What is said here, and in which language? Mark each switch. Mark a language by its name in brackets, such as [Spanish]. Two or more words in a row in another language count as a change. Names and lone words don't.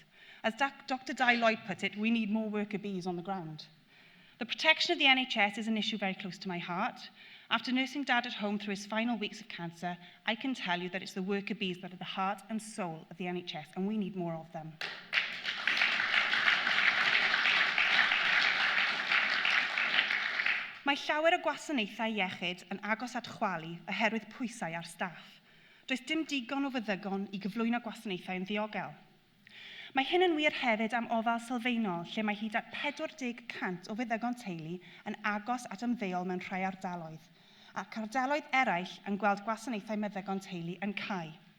[English] As Dr. Di Lloyd put it, we need more worker bees on the ground. The protection of the NHS is an issue very close to my heart. After nursing Dad at home through his final weeks of cancer, I can tell you that it's the worker bees that are the heart and soul of the NHS, and we need more of them. [Welsh] Mae llawer o gwasanaethau iechyd yn agos at chwalu oherwydd pwysau ar staff. Does dim digon o feddygon I gyflwyno gwasanaethau yn ddiogel. Mae hyn yn wir hefyd am ofal sylfaenol, lle mae hyd at 40% o feddygon teulu yn agos at ymddeol mewn rhai ardaloedd, ac ardaloedd eraill yn gweld gwasanaethau meddygon teulu yn cau.